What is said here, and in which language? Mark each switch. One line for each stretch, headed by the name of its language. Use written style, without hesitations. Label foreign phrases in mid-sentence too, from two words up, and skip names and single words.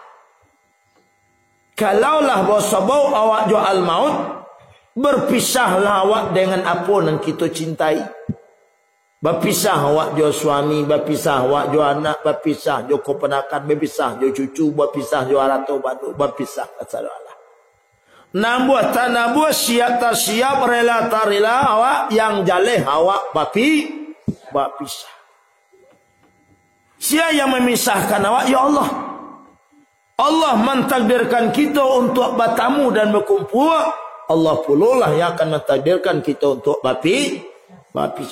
Indonesian: Kalaulah bau awak jo al-maut, berpisahlah awak dengan apa yang kita cintai.
Minangkabau: Berpisah awak jo suami, berpisah awak jo anak, berpisah jo keponakan, berpisah jo cucu, berpisah jo arato batu, berpisah kata Allah. Nambuh tak nambuh, siap tak siap, rela tak rela awak yang jaleh awak berpisah.
Indonesian: Siapa yang memisahkan awak? Ya Allah. Allah mentakdirkan kita untuk bertemu dan berkumpul. Allah pula lah yang akan mentakdirkan kita untuk berpisah.